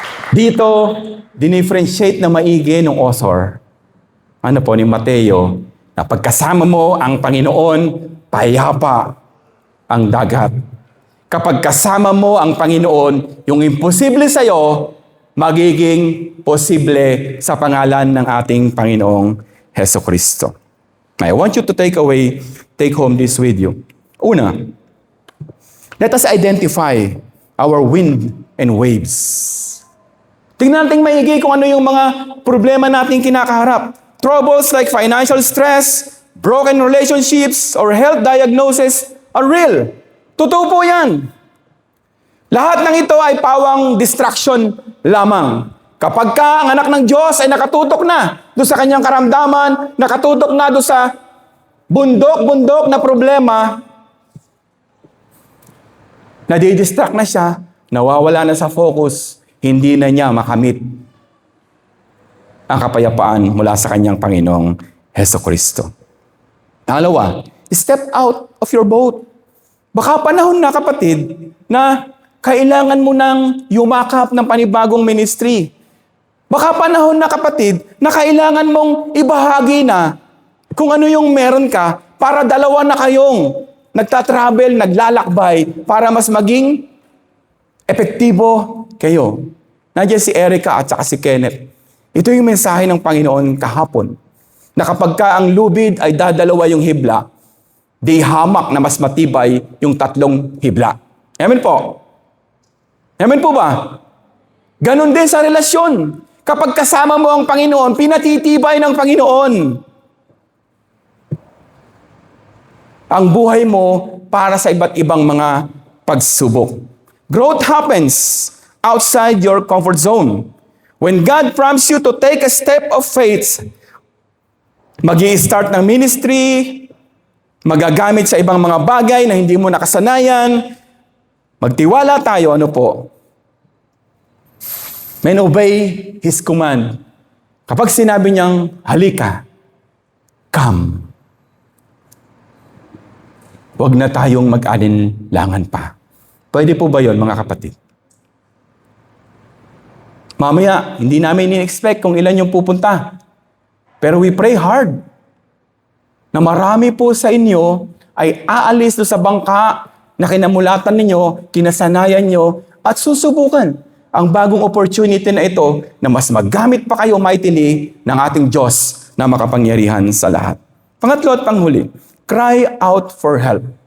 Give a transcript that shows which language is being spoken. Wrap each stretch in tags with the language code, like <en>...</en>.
<tl>Dito, dinifferentiate na maigi ng author, ni Mateo, na pagkasama mo ang Panginoon, payapa ang dagat. Kapag kasama mo ang Panginoon, yung imposible sa iyo, magiging posible sa pangalan ng ating Panginoong Hesukristo.</tl> <en>I want you to take home this with you. Una, let us identify our wind and waves.</en> <tl>Tingnan natin maigi kung ano yung mga problema nating kinakaharap.</tl> <en>Troubles like financial stress, broken relationships, or health diagnosis are real.</en> <tl>Totoo po yan. Lahat ng ito ay pawang distraction lamang. Kapag ka ang anak ng Diyos ay nakatutok na doon sa kanyang karamdaman, nakatutok na doon sa bundok-bundok na problema, nadidistract na siya, nawawala na sa focus, hindi na niya makamit ang kapayapaan mula sa kanyang Panginoong Hesukristo.</tl> <en>Pangalawa, step out of your boat.</en> <tl>Baka panahon na, kapatid, na kailangan mo nang yumakap ng panibagong ministry. Baka panahon na, kapatid, na kailangan mong ibahagi na kung ano yung meron ka para dalawa na kayong nagtatravel, naglalakbay para mas maging epektibo kayo. Nandiyan si Erica at saka si Kenneth. Ito yung mensahe ng Panginoon kahapon, na kapag ka ang lubid ay dadalawa yung hibla, di hamak na mas matibay yung tatlong hibla. Amen po? Amen po ba? Ganon din sa relasyon. Kapag kasama mo ang Panginoon, pinatitibay ng Panginoon ang buhay mo para sa iba't ibang mga pagsubok.</tl> <en>Growth happens outside your comfort zone. When God prompts you to take a step of faith,</en> <tl>mag-i-start ng ministry, magagamit sa ibang mga bagay na hindi mo nakasanayan, magtiwala tayo,</tl> <en>Men, obey His command.</en> <tl>Kapag sinabi niyang, halika, come. Huwag na tayong mag-alinlangan pa. Pwede po ba yon, mga kapatid? Mamaya, hindi namin in-expect kung ilan yung pupunta. Pero</tl> <en>we pray hard</en> <tl>na marami po sa inyo ay aalis do sa bangka na kinamulatan ninyo, kinasanayan nyo, at susubukan ang bagong opportunity na ito na mas maggamit pa kayo mightily ng ating Diyos na makapangyarihan sa lahat. Pangatlo at panghuli,</tl> <en>cry out for help.</en>